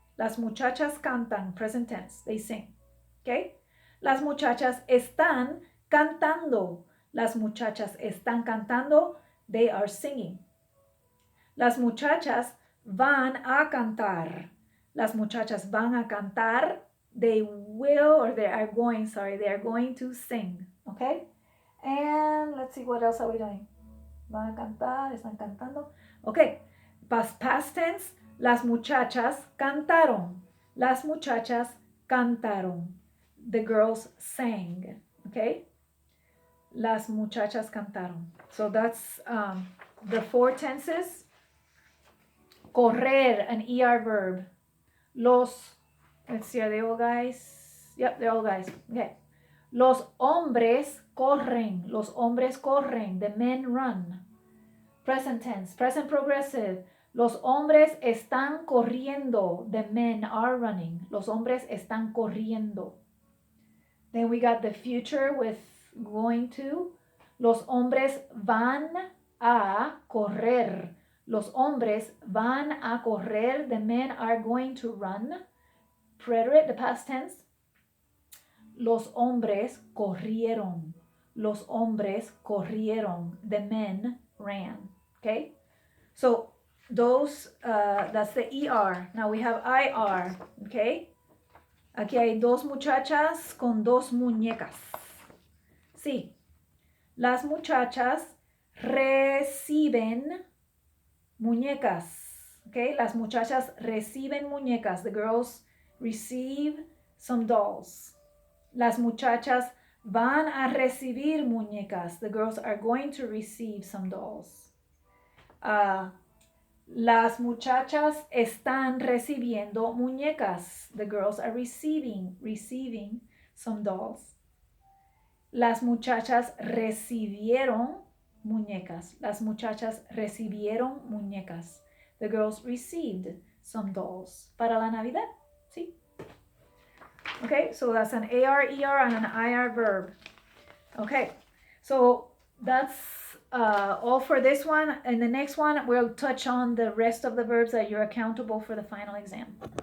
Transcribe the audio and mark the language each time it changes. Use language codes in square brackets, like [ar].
[es] Las muchachas cantan, [en] present tense, they sing. Okay? [es] Las muchachas están cantando. Las muchachas están cantando, [en] they are singing. [es] Las muchachas van a cantar. Las muchachas van a cantar. [en] They will, or they are going to sing. Okay? And let's see, what else are we doing? [es] Van a cantar, están cantando. [en] Okay. Past tense. [es] Las muchachas cantaron. Las muchachas cantaron. [en] The girls sang. Okay? [es] Las muchachas cantaron. [en] So that's the four tenses. Correr, an ER verb. Let's see, are they all guys? Yep, they're all guys. Okay. [es] Los hombres corren. Los hombres corren. [en] The men run. Present tense, present progressive. [es] Los hombres están corriendo. [en] The men are running. [es] Los hombres están corriendo. [en] Then we got the future with going to. [es] Los hombres van a correr. Los hombres van a correr. [en] The men are going to run. preterite, the past tense. [es] Los hombres corrieron. Los hombres corrieron. [en] The men ran. Okay? So those, that's the ER. Now we have IR. Okay? [es] Aquí hay dos muchachas con dos muñecas. Sí. Las muchachas reciben muñecas. Okay? Las muchachas reciben muñecas. [en] The girls receive some dolls. [es] Las muchachas van a recibir muñecas. [en] The girls are going to receive some dolls. [es] Las muchachas están recibiendo muñecas. [en] The girls are receiving some dolls. [es] Las muchachas recibieron muñecas. Las muchachas recibieron muñecas. [en] The girls received some dolls. [es] Para la Navidad, ¿sí? [en] Okay, so that's an AR, ER, and an IR verb. Okay, so that's all for this one. In the next one, we'll touch on the rest of the verbs that you're accountable for the final exam.